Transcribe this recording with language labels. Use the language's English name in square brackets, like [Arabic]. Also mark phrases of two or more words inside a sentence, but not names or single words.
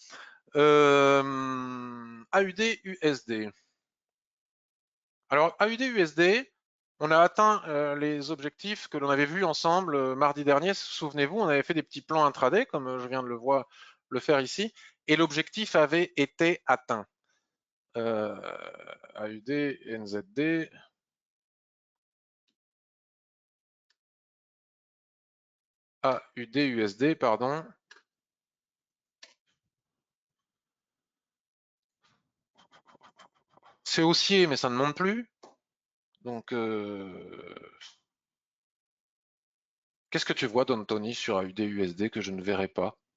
[French] AUD USD. Alors AUD USD, on a atteint les objectifs que l'on avait vus ensemble mardi dernier. Souvenez-vous, on avait fait des petits plans intraday, comme je viens de le faire ici, et l'objectif avait été atteint. AUD NZD. AUD USD, pardon. C'est haussier, mais ça ne monte plus. Donc, qu'est-ce que tu vois, Don Tony, sur AUD USD que je ne verrai pas?